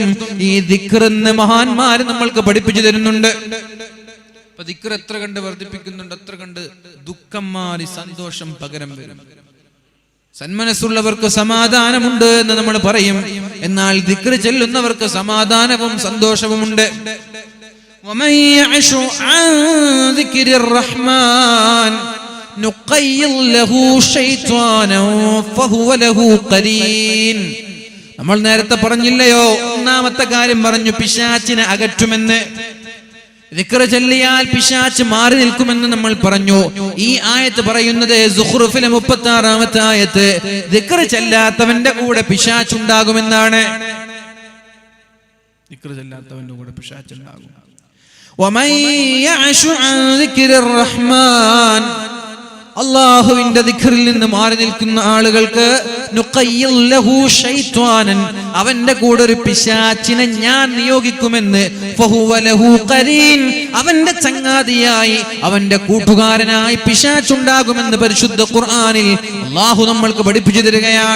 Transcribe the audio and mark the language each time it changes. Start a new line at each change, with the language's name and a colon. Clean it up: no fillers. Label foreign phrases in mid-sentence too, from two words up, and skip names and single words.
Malayalam: ഈ ദിക്റെന്ന് മഹാന്മാര് നമ്മൾക്ക് പഠിപ്പിച്ചു തരുന്നുണ്ട്. അപ്പൊ ദിക്ർ എത്ര കണ്ട് വർദ്ധിപ്പിക്കുന്നുണ്ട്, അത്ര കണ്ട് ദുഃഖം മാറി സന്തോഷം പകരം വരും. സന്മനസ്സുള്ളവർക്ക് സമാധാനമുണ്ട് എന്ന് നമ്മൾ പറയും. എന്നാൽ ദിക്ർ ചൊല്ലുന്നവർക്ക് സമാധാനവും സന്തോഷവുമുണ്ട്.
Arabic: ومن يعش عن ذكر الرحمن نقيض له شيطانا فهو له قرين.
Malayalam: നമ്മൾ നേരത്തെ പറഞ്ഞില്ലയോ, ഒന്നാമത്തെ കാര്യം പറഞ്ഞു പിശാചിനെ അകറ്റുമെന്ന്. ദിക്ർ ചൊല്ലിയാൽ പിശാച് മാറി നിൽക്കുമെന്ന് നമ്മൾ പറഞ്ഞു. ഈ ആയത്ത് പറയുന്നത് സുഖ്റുഫിലെ 36-ാമത്തെ ആയത്ത്, ദിക്ർ ചൊല്ലാത്തവന്റെ കൂടെ പിശാച് ഉണ്ടാകുമെന്നാണ്. ദിക്ർ ചൊല്ലാത്തവന്റെ കൂടെ പിശാച് ഉണ്ടാകും.
Arabic: ومن يعش عن ذكر الرحمن,
Malayalam: അല്ലാഹുവിന്റെ ദിക്റിൽ നിന്ന് മാറി നിൽക്കുന്ന ആളുകൾക്ക്
Arabic: نقيض له شيطانا,
Malayalam: അവന്റെ കൂടെ ഒരു പിശാചിനെ ഞാൻ നിയോഗിക്കുമെന്ന്.
Arabic: فهو له قرين,
Malayalam: അവന്റെ ചങ്ങാതിയായി, അവന്റെ കൂട്ടുകാരനായി പിശാചുണ്ടാകുമെന്ന് പരിശുദ്ധ ഖുർആനിൽ അല്ലാഹു നമ്മൾക്ക് പഠിപ്പിച്ചു തരികയാണ്.